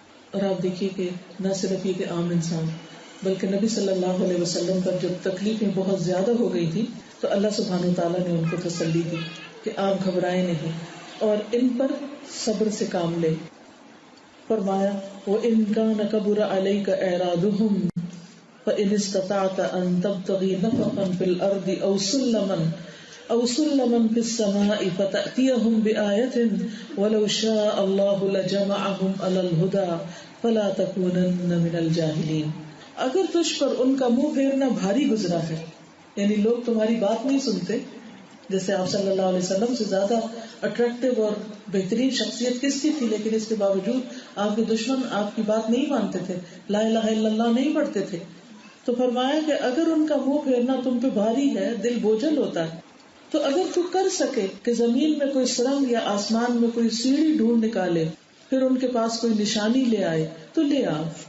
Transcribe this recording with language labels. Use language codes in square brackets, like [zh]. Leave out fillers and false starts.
[ur] اور آپ دیکھیے کہ نہ صرف یہ کہ عام انسان، بلکہ نبی صلی اللہ علیہ وسلم پر جب تکلیفیں بہت زیادہ ہو گئی تھی تو اللہ سبحانہ وتعالیٰ نے ان کو تسلی دی کہ آپ گھبرائے نہیں اور ان پر صبر سے کام لے. فرمایا [ar] وَإِن كَانَ كَبُرَ عَلَيْكَ إِعْرَاضُهُمْ فإن استطعت أن تبتغي نفقا في الأرض أو سلما في السماء فتأتيهم بآية ولو شاء الله لجمعهم على الهدى فلا تكونن من الجاهلين. [ur] اگر تجھ پر ان کا منہ پھیرنا بھاری گزرا ہے، یعنی لوگ تمہاری بات نہیں سنتے، جیسے آپ صلی اللہ علیہ وسلم سے زیادہ اٹریکٹیو اور بہترین شخصیت کس کی تھی، لیکن اس کے باوجود آپ کے دشمن آپ کی بات نہیں مانتے تھے، لا الہ الا اللہ نہیں پڑھتے تھے، تو فرمایا کہ اگر ان کا منہ پھیرنا تم پہ بھاری ہے، دل بوجھل ہوتا ہے، تو اگر تو کر سکے کہ زمین میں کوئی سرنگ یا آسمان میں کوئی سیڑھی ڈھونڈ نکالے، پھر ان کے پاس کوئی نشانی لے آئے تو لے آ.